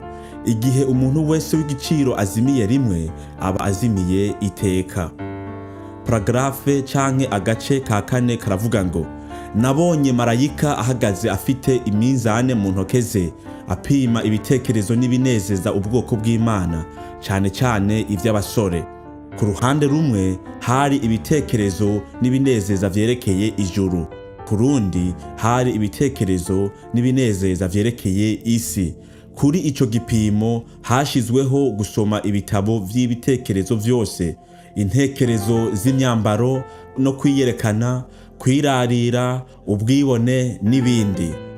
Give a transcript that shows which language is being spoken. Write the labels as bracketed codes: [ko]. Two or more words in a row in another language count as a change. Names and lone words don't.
[rn] Igihe umuntu wese w'igiciro azimiye rimwe, aba azimiye iteka. Paragrafe canke agace ka 4 karavuga ngo nabonye marayika ahagaze afite iminzane mu ntoke ze, apima ibitekerezo n'ibinezeza ubwoko bw'Imana, cane cane ivy'abasore. Ku ruhande rumwe hari ibitekerezo n'ibinezeza vyerekeye ijuru, ku rundi hari ibitekerezo n'ibinezeza vyerekeye isi. Kuri ico gipimo hashizweho gusoma ibitabo vy'ibitekerezo vyose, intekerezo z'imyambaro no kwiyerekana, kwirarira, ubwibone n'ibindi.